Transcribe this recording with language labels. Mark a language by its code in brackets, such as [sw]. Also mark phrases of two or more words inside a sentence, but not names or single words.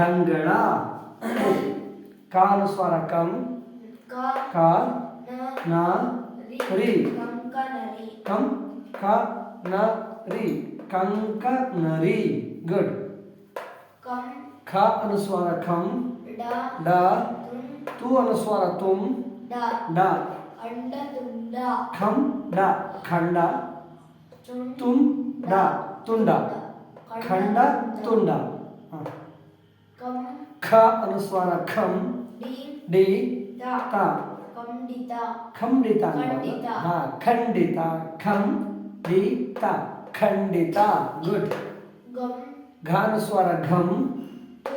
[kn] ಗಂಗಳ ಕ ಅನುಸ್ವಾರ ಕಂ ಕ ಕ ನ ನ ರಿ ಕಂಕನರಿ ಕಂ ಕ ನ ರಿ ಕಂಕನರಿ ಗುಡ್ ಕಂ ಖ ಅನುಸ್ವಾರ ಖಂ ಡ ಡ ತುಂ ತು ಅನುಸ್ವಾರ ತುಂ ಡ ಡ ಅಂಡ ತುಂಡ ಖಂ ಡ ಖಂಡ ಚುಂ ತುಂ ಡ ತುಂಡ ಖಂಡ ತುಂಡ ಹ. ಕಂ ಖ ಅನುಸ್ವಾರ ಖಂ ಡಿ ಡಿ ದ ತ ಕಂಡಿತ ಖಂಡಿತ ಖಂಡಿತ. ಹಾ ಖಂಡಿತ ಖಂ ಡಿ ತ ಖಂಡಿತ ಗುಡ್ ಗಂ ಘ ಅನುಸ್ವಾರ ಘಂ ತು